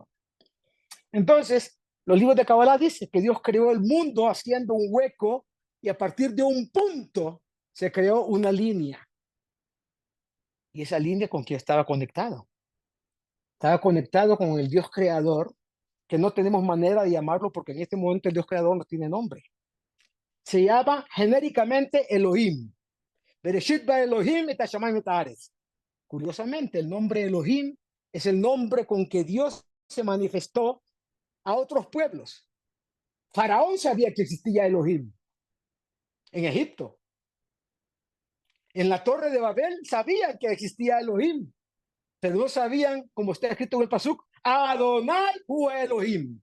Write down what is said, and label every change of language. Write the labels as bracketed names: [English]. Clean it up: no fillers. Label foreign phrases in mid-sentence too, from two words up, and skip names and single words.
[Spanish] Entonces, los libros de Kabbalah dicen que Dios creó el mundo haciendo un hueco y a partir de un punto se creó una línea. Y esa línea con quién estaba conectado. Estaba conectado con el Dios creador, que no tenemos manera de llamarlo porque en este momento el Dios creador no tiene nombre. Se llama genéricamente Elohim. [Hebrew] בראשית ברא אלוהים את השמים את הארץ. [Spanish] Curiosamente, el nombre Elohim es el nombre con que Dios se manifestó a otros pueblos. Faraón sabía que existía Elohim en Egipto. En la torre de Babel sabían que existía Elohim, pero no sabían, como está escrito en el Pasuk, [Hebrew] אדוני הוא אלוהים.